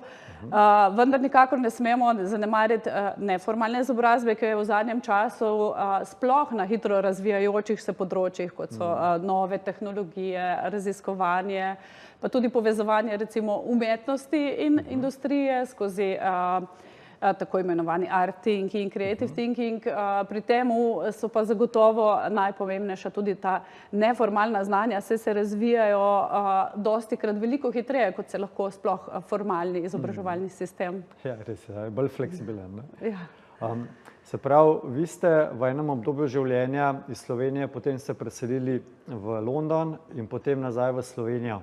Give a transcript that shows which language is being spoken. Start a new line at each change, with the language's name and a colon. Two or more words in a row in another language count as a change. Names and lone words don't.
Slovenian: Vendar nikakor ne smemo zanemariti neformalne izobrazbe, ki je v zadnjem času sploh na hitro razvijajočih se področjih, kot so nove tehnologije, raziskovanje, pa tudi povezovanje recimo umetnosti in industrije skozi tako imenovani
English: art thinking, creative thinking.
Slovenian: Pri temu so pa zagotovo najpomembnejša tudi ta neformalna znanja, se razvijajo dostikrat veliko hitreje, kot se lahko sploh formalni izobraževalni sistem. Ja, res je, bolj fleksibilen. Ja. Se pravi, vi ste v enem obdobju življenja iz Slovenije, potem ste preselili v London in potem nazaj v Slovenijo.